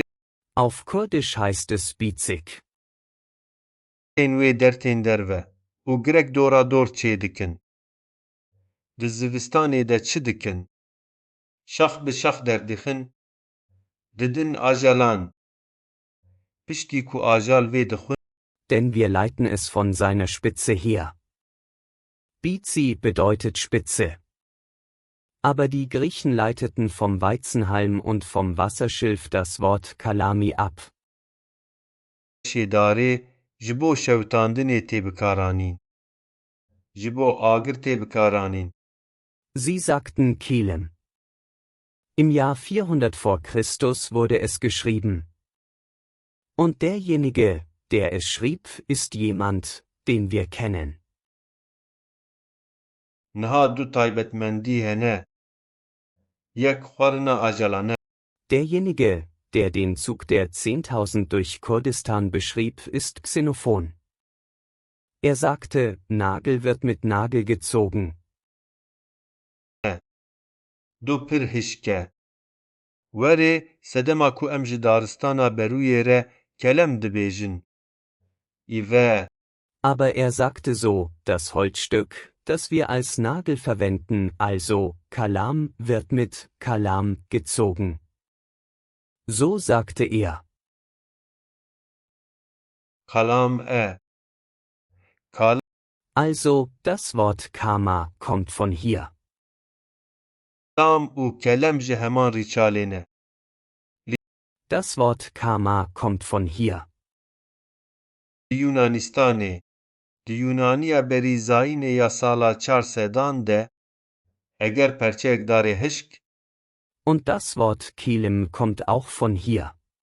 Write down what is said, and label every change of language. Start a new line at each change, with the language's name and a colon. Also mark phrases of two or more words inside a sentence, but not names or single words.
German: Auf Kurdisch heißt es Bizig.
Kurdish: وێ دەرتێن دەرڤە و گرێک دۆرا دۆر چێ دکن di zivistanê de çi dikin şax bi şax derdixin didin ajalan piştî ku ajal vê dixwin
German: Denn wir leiten es von seiner Spitze her. Bizi bedeutet Spitze. Aber die Griechen leiteten vom Weizenhalm und vom Wasserschilf das Wort Kalami ab.
Kurdish: şêdarê ji bo şewitandinê tê bikaranîn ji bo agir tê bikaranîn
German: Sie sagten Kelem. Im Jahr 400 vor Christus wurde es geschrieben. Und derjenige, der es schrieb, ist jemand, den wir kennen.
Kurdish: niha du taybetmendî hene yek xwarina ajalane
German: Derjenige, der den Zug der 10.000 durch Kurdistan beschrieb, ist Xenophon. Er sagte, Nagel wird mit Nagel gezogen.
Kurdish: du pir hişke werê sedema ku em ji daristana berûyê re kelem dibêjin îve
German: Aber er sagte so, das Holzstück, das wir als Nagel verwenden, also Kalam, wird mit Kalam gezogen. So sagte er.
Kurdish: kalam kalam
German: Also, das Wort Kama kommt von hier.
Kurdish: û kelem ji heman rîçalê ne
German: Das Wort Kama kommt von hier.
Kurdish: Di Yunanistanê di Yunaniya berîzayînê ya sala 400 de eger perçeyek darê hişk
German: Und das Wort Kelem kommt auch von hier.